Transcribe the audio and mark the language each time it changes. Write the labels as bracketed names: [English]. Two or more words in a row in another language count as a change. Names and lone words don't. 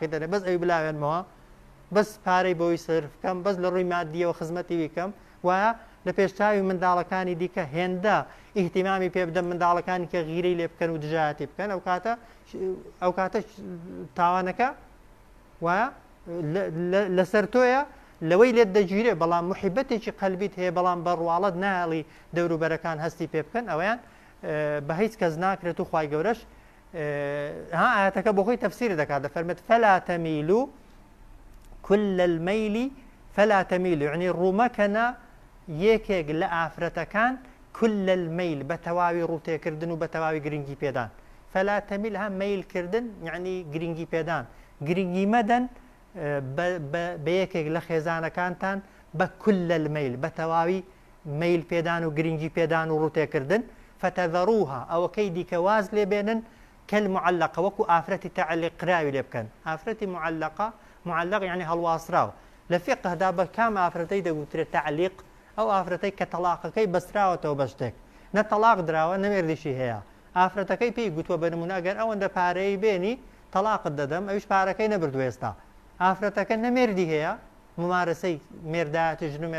[Central Kurdish] دەرێ بەس ئەوی بلاوێنمەوە بەس پارەی بۆی سرف بکەم بەس لە ڕووی مادیەوە خزمەتی بیکەم وایە لە پێشتاوی منداڵەکانی دیکە هێندە ئیهتیمامی پێ بدەم منداڵەکانی کە غیرەی لێ بکەن و دژایەتی بکەن ئەو کاتە تاوانەکە وایە لەسەر تۆیە لەوەی لێت دەگیرێ بەڵام محیبەتێکی قەلبیت هەیە بەڵام بەڕواڵەت ناڵی دەوروبەرەکان هەستی پێ بکەن ئەویان بە هیچ کەس ناکرێت و خوای گەورەش ئاەتەکە بۆ خۆی تەفسیر دەکات دەفەرمێت [Arabic] فەلا تەمیلوا كل الميل فلا تميل يعني [Central Kurdish] ڕوومەکەنە یەکێک لە ئافرەتەکان [Arabic] كل الميل [Central Kurdish] بە تەواوی ڕووتێکردن و بە تەواوی گرنگی پێدان [Arabic] فلا تميل [Central Kurdish] ها میلکردن یعنی گرنگی پێدان گرنگی مەدەن بە یەکێک لە خێزانەکانتان بە [Arabic] كل الميل [Central Kurdish] بە تەواوی میل پێدان و گرنگی پێدان و ڕووتێکردن فتەذەڕوها ئەوەکەی دیکە واز لێ بێنن کەلمعەلەقە وەکو ئافرەتی تەعەلیق قراوی لێ بکەن ئافرەتی معلق يعني هەڵواسراوە لە فقهدا بە کام ئافرەتەی دەگوترێت تەعلیق ئەو ئافرەتەی کە تەلاقەکەی بەستراوەتەوە بە شتێک نە تەلاق درراوە نەمێردیشی هەیە ئافرەتەکەی پێی گوتووە بنمونە ئەگەر ئەوەندە پارەی بێنی تەلاقت دەدەم ئەویش پارەکەی نەبردو ئێستا ئافرەتەکە نەمێردی هەیە ممارەسەی مێردایەتی ژن و